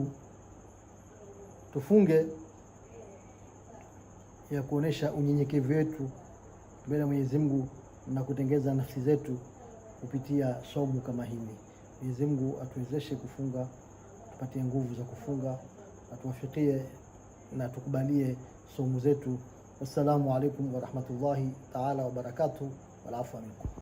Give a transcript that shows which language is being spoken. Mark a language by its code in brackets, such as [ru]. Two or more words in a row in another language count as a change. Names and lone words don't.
[sw] Tufunge ya kuonesha unyenyekevu wetu mbele ya Mwenyezi Mungu na kutengeza nafsi zetu kupitia somo kama hili. Mwenyezi Mungu atuwezeshe kufunga, tupatie nguvu za kufunga, atuwafikie na tukubalie somo zetu. [ar] والسلام عليكم ورحمة الله تعالى وبركاته. والعفو منكم.